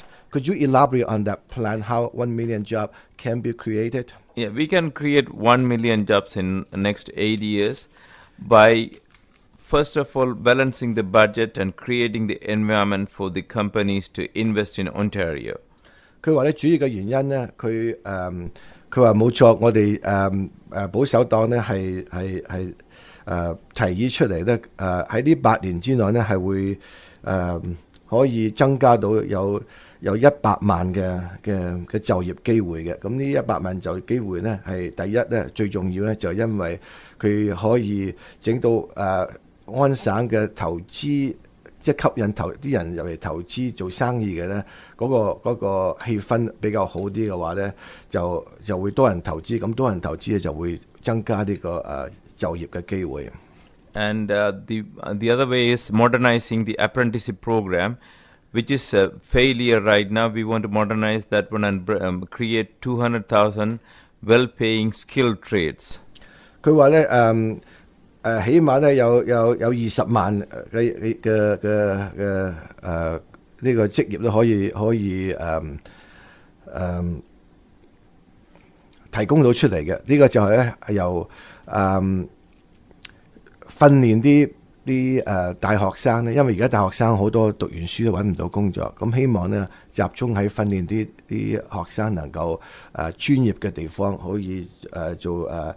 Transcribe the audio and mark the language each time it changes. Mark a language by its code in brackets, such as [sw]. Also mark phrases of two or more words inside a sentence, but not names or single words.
[en] Could you elaborate on that plan? How 1 million jobs can be created? Yeah, we can create 1 million jobs in the next 8 years by, first of all, balancing the budget and creating the environment for the companies to invest in Ontario. [yue] 佢話咧，主要嘅原因咧，佢話冇錯，我哋保守黨咧係提議出嚟咧，喺呢8年之內咧係會可以增加到有100萬嘅就業機會嘅。咁呢100萬就業機會咧係第一咧最重要咧就係因為佢可以整到安省嘅投資，即係吸引啲人入嚟投資做生意嘅咧，嗰個氣氛比較好啲嘅話咧，就會多人投資，咁多人投資咧就會增加呢個就業嘅機會。 [en] And the other way is modernizing the apprenticeship program, which is a failure right now. We want to modernize that one and create 200,000 well-paying skilled trades. [yue] 佢話咧起碼咧有20萬嘅呢個職業都可以提供到出嚟嘅。呢個就係咧由訓練啲大學生咧，因為而家大學生好多讀完書都揾唔到工作，咁希望咧集中喺訓練啲學生能夠專業嘅地方可以做